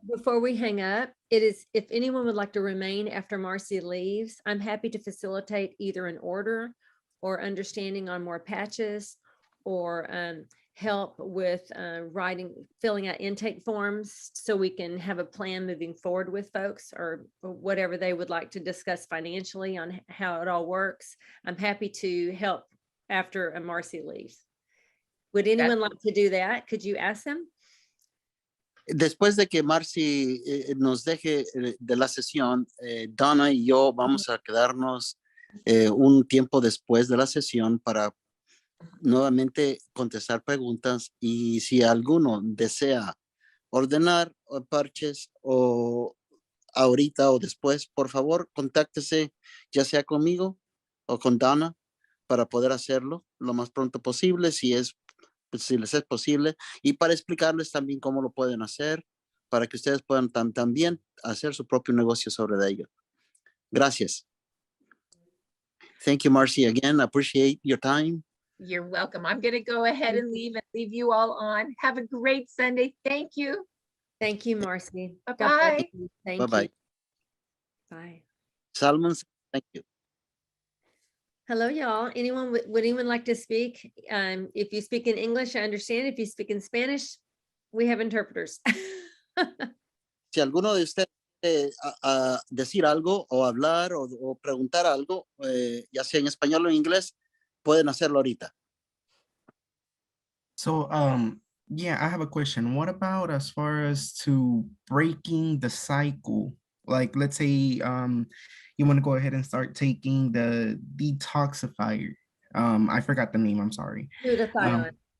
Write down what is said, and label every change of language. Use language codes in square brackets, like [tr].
[en] before we hang up, it is, if anyone would like to remain after Marcy leaves, I'm happy to facilitate either an order or understanding on more patches or help with filling out intake forms so we can have a plan moving forward with folks or whatever they would like to discuss financially on how it all works. I'm happy to help after Marcy leaves. Would anyone like to do that? Could you ask them? [es] Después de que Marcy nos deje de la sesión, Donna y yo vamos a quedarnos un tiempo después de la sesión para nuevamente contestar preguntas y si alguno desea ordenar parches o ahorita o después, por favor, contáctese ya sea conmigo o con Donna para poder hacerlo lo más pronto posible, si les es posible, y para explicarles también cómo lo pueden hacer, para que ustedes puedan también hacer su propio negocio sobre ello. Gracias. [en] Thank you, Marcy, again. I appreciate your time. You're welcome. I'm going to go ahead and leave you all on. Have a great Sunday. Thank you. Thank you, Marcy. God Bye-bye. bless you. Thank Bye-bye. you. Bye. Salmon, thank you. Hello, y'all. Would anyone like to speak? If you speak in English, I understand. If you speak in Spanish, we have interpreters. [es] Si alguno de ustedes decir algo o hablar o preguntar algo, ya sea en español o en inglés, pueden hacerlo ahorita. [en] So, yeah, I have a question. What about as far as to breaking the cycle? Like, let's say you want to go ahead and start taking the detoxifier. I forgot the name, I'm sorry. Glutathione.